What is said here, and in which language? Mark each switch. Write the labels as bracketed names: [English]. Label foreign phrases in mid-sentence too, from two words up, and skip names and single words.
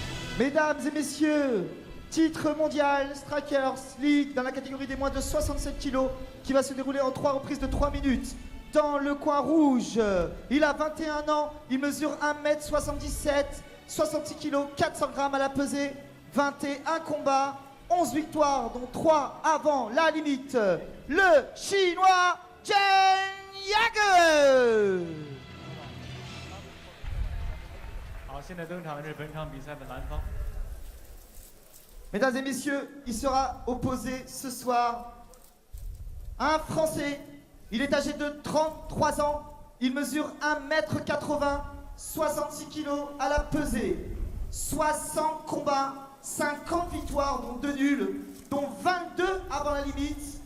[French] Mesdames et messieurs, titre mondial Strikers League dans la catégorie des moins de 67 kilos qui va se dérouler en 3 reprises de 3 minutes. Dans le coin rouge, il a 21 ans, il mesure 1m77, 66 kilos, 400 grammes à la pesée, 21 combats, 11 victoires, dont 3 avant la limite. Le Chinois Chen Yage. [Chinese] 好，现在登场的是本场比赛的蓝方。 [French] Mesdames et messieurs, il sera opposé ce soir à un Français. Il est âgé de 33 ans. Il mesure 1m80, 66 kg à la pesée. 60 combats, 50 victoires, dont 2 nuls, dont 22 avant la limite.